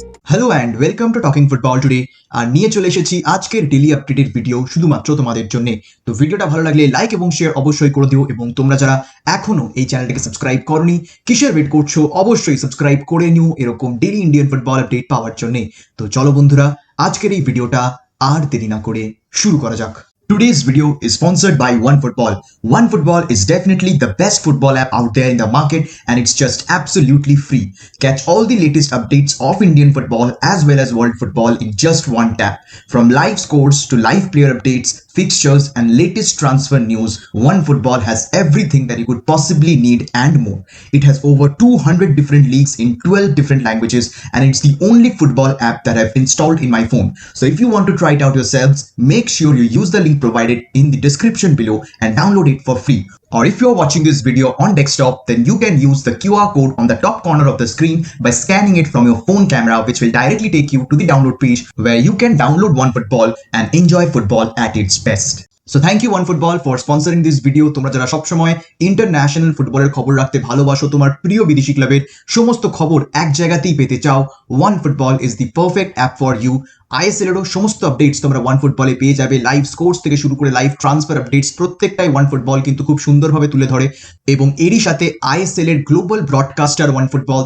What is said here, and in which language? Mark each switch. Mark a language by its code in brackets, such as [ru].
[bn] Hello and welcome to talking football today. আর নিয়ে চলে এসেছি আজকের ডেলি আপডেটের ভিডিও শুধুমাত্র তোমাদের জন্য। তো ভিডিওটা ভালো লাগলে লাইক এবং শেয়ার অবশ্যই করে দিও, এবং তোমরা যারা এখনো এই চ্যানেলটাকে সাবস্ক্রাইব করনি, কিসের ওয়েট করছো, অবশ্যই সাবস্ক্রাইব করে নিও এরকম ডেলি ইন্ডিয়ান ফুটবল আপডেট পাওয়ার জন্য। তো চলো বন্ধুরা, আজকের এই ভিডিওটা আর দেরি না করে শুরু করা যাক। [en] Today's video is sponsored by OneFootball. OneFootball is definitely the best football app out there in the market, and it's just absolutely free. Catch all the latest updates of Indian football as well as world football in just one tap. From live scores to live player updates, fixtures and latest transfer news, OneFootball has everything that you could possibly need and more. It has over 200 different leagues in 12 different languages, and it's the only football app that I've installed in my phone. So if you want to try it out yourselves, make sure you use the link provided in the description below and download it for free. Or if you're watching this video on desktop, then you can use the QR code on the top corner of the screen by scanning it from your phone camera, which will directly take you to the download page where you can download OneFootball and enjoy football at its best. So thank you OneFootball for sponsoring this video. [bn] তোমরা যারা সবসময় international ফুটবলের খবর রাখতে ভালোবাসো, তোমার প্রিয় বিদেশি ক্লাবের সমস্ত খবর এক জায়গাতেই পেতে চাও, [en] OneFootball is the perfect app for you. [bn] ISL এরও সমস্ত আপডেটস তোমরা OneFootball-এ পেয়ে যাবে। লাইভ স্কোর্স থেকে শুরু করে লাইভ ট্রান্সফার আপডেটস প্রত্যেকটাই OneFootball কিন্তু খুব সুন্দরভাবে তুলে ধরে, এবং এরই সাথে আইএসএল এর গ্লোবাল ব্রডকাস্টার OneFootball।